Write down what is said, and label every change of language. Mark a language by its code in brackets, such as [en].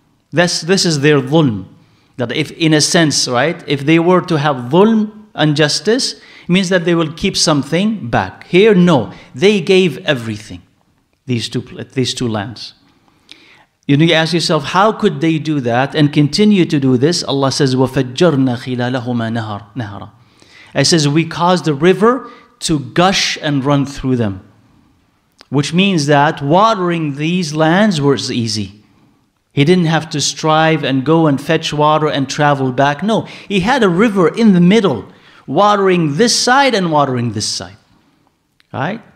[en] This is their dhulm. That if, in a sense, right, if they were to have dhulm, injustice, it means that they will keep something back. Here, no. They gave everything, these two lands. You ask yourself, how could they do that and continue to do this? Allah says, [ar] وَفَجَّرْنَا خِلَالَهُمَا نَهَرًا. [en] It says, we caused the river to gush and run through them. Which means that watering these lands was easy. He didn't have to strive and go and fetch water and travel back. No, he had a river in the middle, watering this side and watering this side. Right?